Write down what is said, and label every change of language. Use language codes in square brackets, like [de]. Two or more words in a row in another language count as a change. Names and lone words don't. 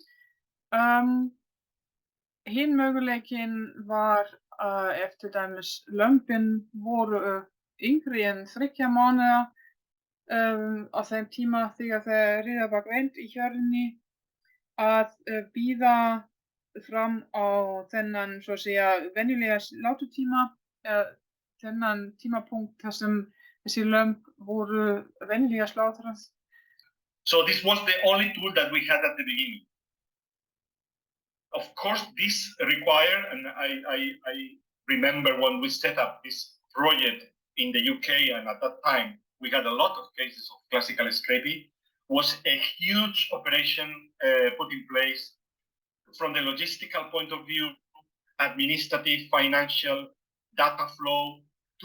[is] Hinn möguleikinn var ef til dæmis lömbin voru yngri en 3 mánuða á þeim tíma þegar riða var greind í hjörðinni að bíða fram á þennan svo að segja venjulega sláturtíma, þennan tímapunkt þar sem þessi lömb voru venjulega slátrað. [en] So this was the only tool that we had at the beginning. Of course, this required, and I remember when we set up this project in the UK, and at that time we had a lot of cases of classical scrapie, was a huge operation put in place from the logistical point of view, administrative, financial, data flow, to